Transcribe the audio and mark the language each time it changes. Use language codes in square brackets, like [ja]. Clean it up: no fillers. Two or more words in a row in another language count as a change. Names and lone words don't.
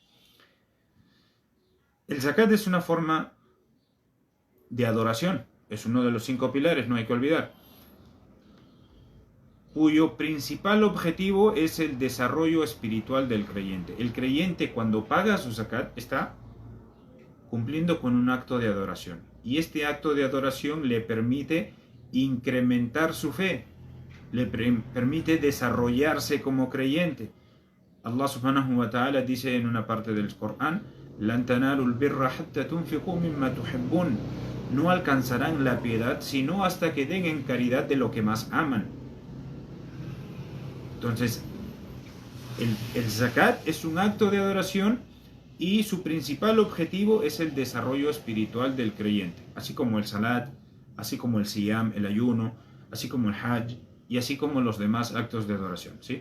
[es] El zakat es una forma de adoración, es uno de los 5 pilares, no hay que olvidar, cuyo principal objetivo es el desarrollo espiritual del creyente. El creyente, cuando paga su zakat, está cumpliendo con un acto de adoración, y este acto de adoración le permite incrementar su fe, le permite desarrollarse como creyente. [ar] الله سبحانه وتعالى [es] dice en una parte del Corán: [ar] "لن تنالوا البر حتى تنفقوا مما تحبون", [es] no alcanzarán la piedad sino hasta que den en caridad de lo que más aman. Entonces, el zakat es un acto de adoración y su principal objetivo es el desarrollo espiritual del creyente, así como el salat, así como el siyam, el ayuno, así como el hajj, y así como los demás actos de adoración, ¿sí?